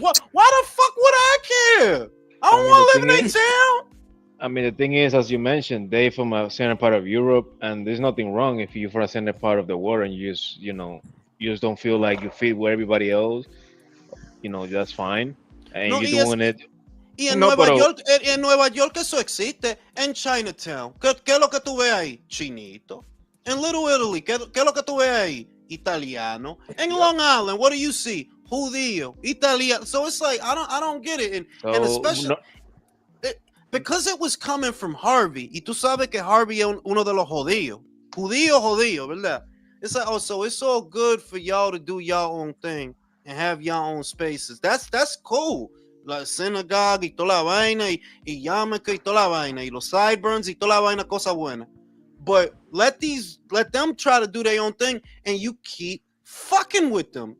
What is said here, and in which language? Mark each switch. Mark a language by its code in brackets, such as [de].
[en] Why the fuck would I care? I don't want to live in their town. I mean, the thing is, as you mentioned, they from a certain part of Europe, and there's nothing wrong if you're from a certain part of the world and you just don't feel like you fit with everybody else. That's fine. And you're doing it. [es] Y en Nueva York eso existe. En Chinatown, ¿qué es lo que tú ves ahí? Chinito. En Little Italy, ¿qué es lo que tú ves ahí? Italiano. En Long Island, [en] what do you see? [es] Judío, Italiano. [en] So it's like, I don't get it. And especially because it was coming from Harvey. [es] Y tú sabes que Harvey es uno de los jodidos. Judío, ¿verdad? [en] It's like, oh, so it's all good for y'all to do y'all own thing and have y'all own spaces. That's cool. [es] La synagogue y toda la vaina y Yarmulke y toda la vaina y los sideburns y toda la vaina, cosa buena. [en] But let them try to do their own thing and you keep fucking with them.